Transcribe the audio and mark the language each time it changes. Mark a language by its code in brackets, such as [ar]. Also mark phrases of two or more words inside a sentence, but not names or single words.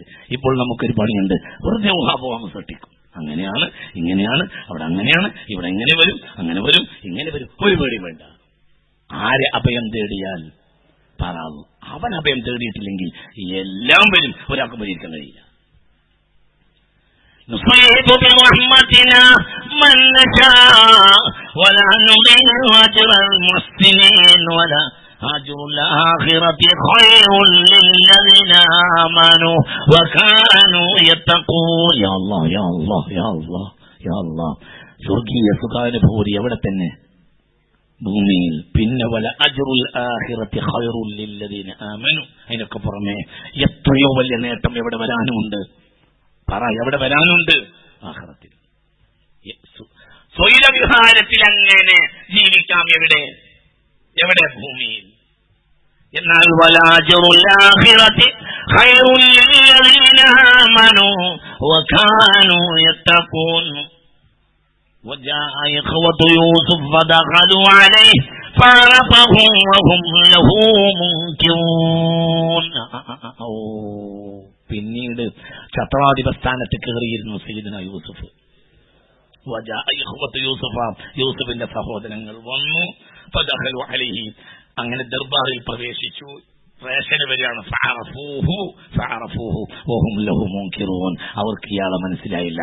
[ml] ഇപ്പോൾ നമുക്കൊരു പണിയുണ്ട്, വെറുതെ ഊഹാപോഹം സൃഷ്ടിക്കും. അങ്ങനെയാണ്, ഇങ്ങനെയാണ്, അവിടെ അങ്ങനെയാണ്, ഇവിടെ എങ്ങനെ വരും, അങ്ങനെ വരും, ഇങ്ങനെ വരും. ഒരു പേടിയും വേണ്ട. ആരെ അഭയം തേടിയാൽ പറയാവൂ. അവൻ അഭയം തേടിയിട്ടില്ലെങ്കിൽ എല്ലാം വരും, ഒരാൾക്ക് പരിഹരിക്കാൻ കഴിയില്ല. [ar] نصيب برحمتنا من نشاء ولا نضيع أجر المحسنين ولا أجر الآخرة خير للذين آمنوا وكانوا يتقون. يا الله يا الله يا الله يا الله. [ml] സ്വർഗീയ സുഖാനുഭൂതി എവിടെ തന്നെ? ഭൂമിയിൽ. [ar] പിന്നെ ولأجر الآخرة خير للذين آمنوا. [ml] അതിനൊക്കെ പുറമെ എത്രയോ വലിയ നേട്ടം എവിടെ വരാനുമുണ്ട്. പറ, എവിടെ വരാനുണ്ട്? ആഖിറത്തിൽ. സ്വൈരവിഹാരത്തിൽ അങ്ങനെ ജീവിക്കാം. എവിടെ? ഭൂമിയിൽ. [ar] എന്നാൽ ولأجر الآخرة خير للذين آمنوا وكانوا يتقون. وجاء إخوة يوسف فدخلوا عليه فعرفهم وهم له منكرون. [ml] പിന്നീട് ഛത്രാധിപ സ്ഥാനത്ത് കയറിയിരുന്നു സയ്യിദുന യൂസുഫ്. യൂസുഫിന്റെ സഹോദരങ്ങൾ വന്നു. [ar] فدخلوا عليه, [ml] അങ്ങനെ ദർബാറിൽ പ്രവേശിച്ചു. റേഷന് വരികയാണ്. അവർക്ക് ഇയാളെ മനസ്സിലായില്ല.